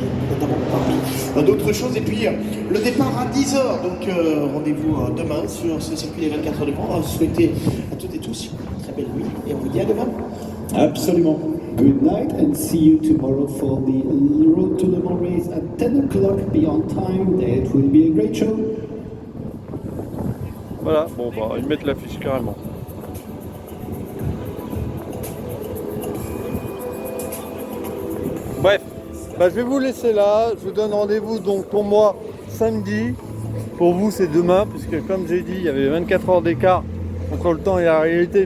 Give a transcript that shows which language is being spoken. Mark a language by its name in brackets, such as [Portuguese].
[French] Notamment parmi d'autres choses. Et puis le départ à 10h. Donc rendez-vous demain sur ce circuit des 24 heures du Mans. On va souhaiter à toutes et tous une très belle nuit. Et on vous dit à demain. Absolument. [English] Good night and see you tomorrow for the Road to Le Mans race at 10 o'clock. Be on time. It will be a great show. [French] Voilà, bon, bah, ils mettent l'affiche carrément. Bref, bah, je vais vous laisser là. Je vous donne rendez-vous donc pour moi samedi. Pour vous, c'est demain, puisque comme j'ai dit, il y avait 24 heures d'écart entre le temps et la réalité.